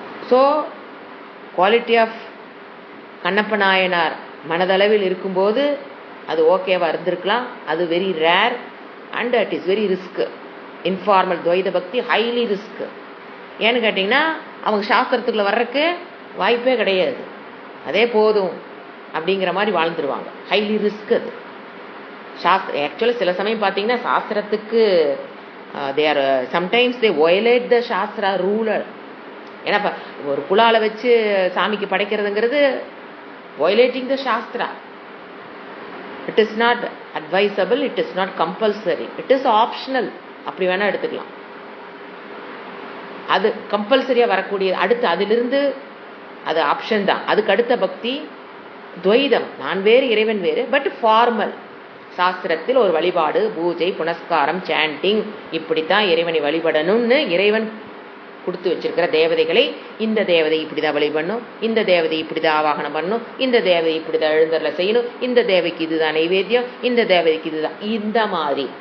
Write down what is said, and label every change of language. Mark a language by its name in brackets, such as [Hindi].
[English] so quality of [Tamil] Kannappa Nayanar மனதளவில் இருக்கும்போது அது ஓகேவா இருந்திருக்கலாம். [English] அது very rare and it is very risk. Informal Dvaita bhakti highly risk. [Tamil] ஏன்னு கேட்டிங்கன்னா அவங்க சாஸ்திரத்துக்குள்ள வர்றதுக்கு வாய்ப்பே கிடையாது. அதே போதும் அப்படிங்கிற மாதிரி வாழ்ந்துருவாங்க. ஹைலி ரிஸ்க் அது. ஆக்சுவலி சில சமயம் பார்த்தீங்கன்னா சாஸ்திரத்துக்கு [English] they are sometimes they violate the shastra rule. [Tamil] ஏன்னா ஒரு புலால வச்சு சாமிக்கு படைக்கிறதுங்கிறது [English] violating the shastra. It is not advisable, it is not compulsory, it is optional. [Tamil] அப்படி வேணா எடுத்துக்கலாம். அது கம்பல்சரியா வரக்கூடிய அடுத்து அதிலிருந்து அது ஆப்ஷன் தான். அதுக்கு அடுத்த பக்தி துவைதம், நான் வேறு இறைவன் வேறு, [English] But formal. [Tamil] சாஸ்திரத்தில் ஒரு வழிபாடு, பூஜை, புனஸ்காரம், சாண்டிங், இப்படித்தான் இறைவனை வழிபடணும்னு இறைவன் கொடுத்து வச்சிருக்கிற தேவதைகளை, இந்த தேவதை இப்படிதான் வழிபடணும், இந்த தேவதை இப்படிதான் ஆவாகனம் பண்ணணும், இந்த தேவதை இப்படிதான் எழுந்தரில் செய்யணும், இந்த தேவைக்கு இதுதான் நைவேத்தியம், இந்த தேவதைக்கு இதுதான், இந்த மாதிரி.